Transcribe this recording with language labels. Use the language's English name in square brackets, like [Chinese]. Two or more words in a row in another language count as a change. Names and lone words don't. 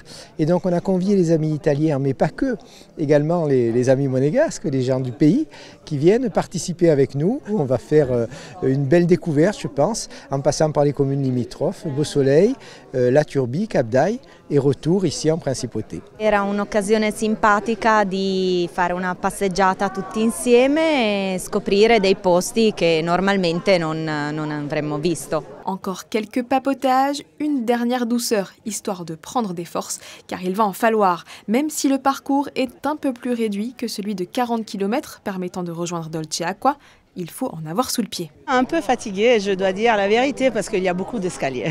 [French] Et donc on a convié les amis italiens, mais pas que, également les amis monégasques, les gens du pays, qui viennent participer avec nous. On va faire une belle découverte, je pense, en passant par les communes limitrophes, Beau Soleil, La Turbie, Cap d'Aille, et retour ici en Principauté. [Italian] Era un'occasione simpatica di fare una passeggiata tutti insieme e scoprire dei posti che normalmente non avremmo visto. [French] Encore quelques papotages, une dernière douceur, histoire de prendre des forces, car il va en falloir, même si le parcours est un peu plus réduit que celui de 40 km permettant de rejoindre Dolce Acqua. Il faut en avoir sous le pied. Un peu fatiguée, je dois dire la vérité, parce qu'il y a beaucoup d'escaliers.